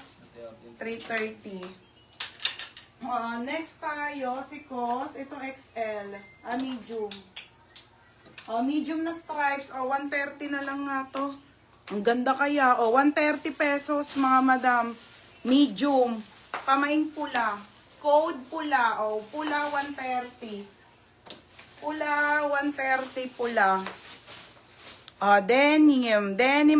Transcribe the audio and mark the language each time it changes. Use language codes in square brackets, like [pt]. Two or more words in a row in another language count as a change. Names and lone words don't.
[tl] 330. Next tayo, si Cos. Ito XL. Medium. Medium na stripes. 130 na lang nga to. Ang ganda kaya. 130 pesos mga madam. Medium. Pamain pula. Code pula. Pula 130. Pula 130 pula. Denim. Denim